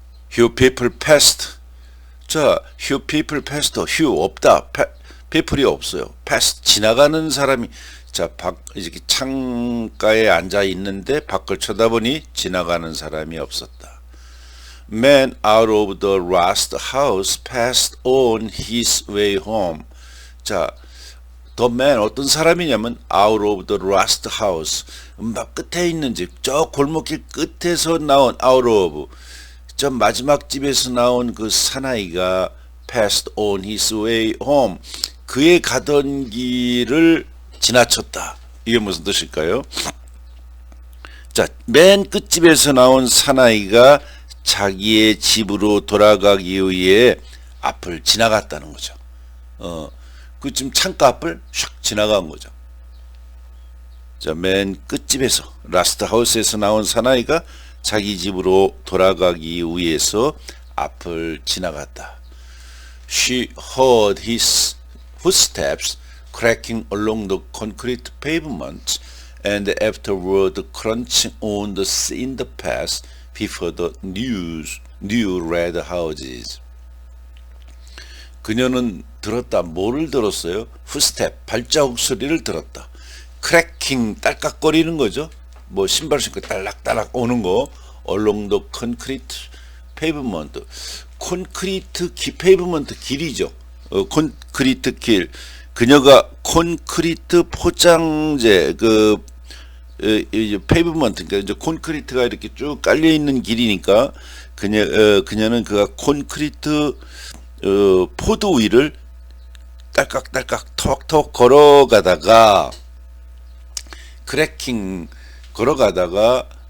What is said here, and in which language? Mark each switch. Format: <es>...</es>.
<en>Few people passed. 자, few people passed. few 없다.</en> <ko>people이 없어요. passed 지나가는 사람이. 자, 이렇게 창가에 앉아 있는데 밖을 쳐다보니 지나가는 사람이 없었다.</ko> <en>Man out of the last house passed on his way home.</en> <ko>자, the man 어떤 사람이냐면</ko> <en>out of the last house,</en> <ko>막 끝에 있는 집, 저 골목길 끝에서 나온 out of, 저 마지막 집에서 나온 그 사나이가</ko> <en>passed on his way home,</en> <ko>그의 가던 길을 지나쳤다. 이게 무슨 뜻일까요? 자, 맨 끝집에서 나온 사나이가 자기의 집으로 돌아가기 위해 앞을 지나갔다는 거죠. 그 지금 창가 앞을 샥 지나간 거죠. 자, 맨 끝집에서 라스트 하우스에서 나온 사나이가 자기 집으로 돌아가기 위해서 앞을 지나갔다.</ko> <en>She heard his footsteps cracking along the concrete pavement and afterward crunching on the cinder path before the new red houses.</en> <ko>그녀는 들었다. 뭐를 들었어요? footstep, 발자국 소리를 들었다. cracking, 딸깍거리는 거죠. 뭐 신발 신고 딸락딸락 오는 거.</ko> <en>along the concrete pavement,</en> <ko>콘크리트 페이브먼트 길이죠. 콘크리트 길. 그녀가 콘크리트 포장재, 그 페이브먼트, 그러니까 이제 콘크리트가 이렇게 쭉 깔려 있는 길이니까 그녀는 그가 콘크리트 포드 위를 딸깍딸깍 턱턱 걸어가다가 크래킹 걸어가다가</ko>